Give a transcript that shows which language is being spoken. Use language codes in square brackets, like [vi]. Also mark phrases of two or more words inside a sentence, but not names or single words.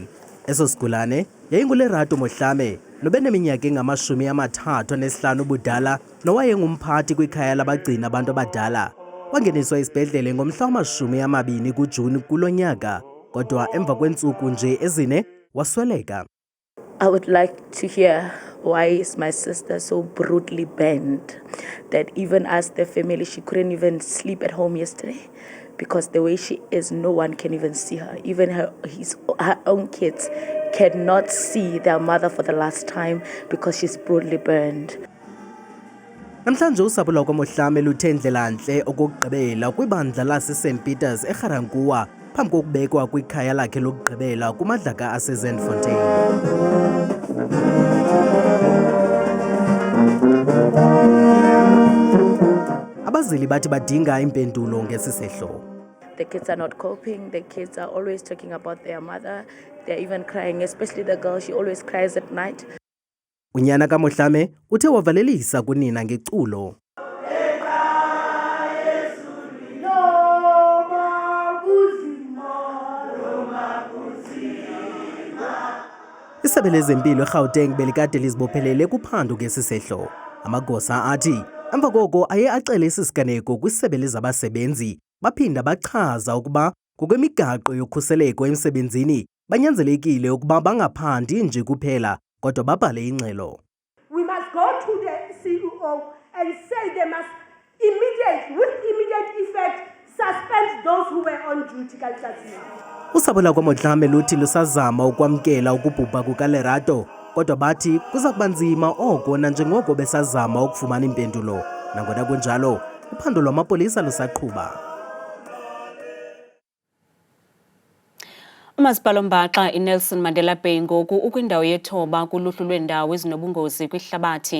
[xh] Eso sigulane yayinguLerato Mohlame nobeneminyaka engama-35 ubudala nowayengumphathi kwikhaya labagcina abantu abadala. Wangeniswa isibhedlele ngomhla wama-20 kuJuni kulo nyaka. Kodwa emva kweentsuku nje ezine wasweleka. [en] I would like to hear why is my sister so brutally burned that even as the family, she couldn't even sleep at home yesterday because the way she is, no one can even see her. Even her own kids cannot see their mother for the last time because she's brutally burned. [xh] Namhlanje usapho lwakwaMohlame luthe ndlelantle okokugqibela kwibandla laseSt Peters eGarankuwa phambi kokubekwa kwikhaya lakhe lokugqibela kumadlaka aseZandfontein. Abazili bathi badinga impendulo ngesi sehlo. [en] The kids are not coping. The kids are always talking about their mother. They're even crying, especially the girl. She always cries at night. [xh] Unyana kaMohlame uthe wavalelisa kunina ngeculo. Isebe lezempilo eGauteng belikade lizibophelele kuphando ngesi sehlo. Amagosa athi emva koko aye acele isisiganeko kwisebe lezabasebenzi baphinda bachaza ukuba ngokwemigaqo yokhuseleko emsebenzini banyanzelekile ukuba bangaphandi nje kuphela kodwa babhale ingxelo. [en] We must go to the CEO and say they must with immediate effect suspend those who were on duty. [xh] Usapho lwakwaMohlame luthi lusazama ukwamkela ukubhubha kukaLerato kodwa bathi kuza kuba nzima oko nanjengoko besazama ukufumana impendulo. Nangona kunjalo uphando lwamapolisa lusaqhuba. Umasipala Mbaxa iNelson Mandela Bay ngoku ukwindawo yethoba kuluhlu lweendawo ezinobungozi kwihlabathi.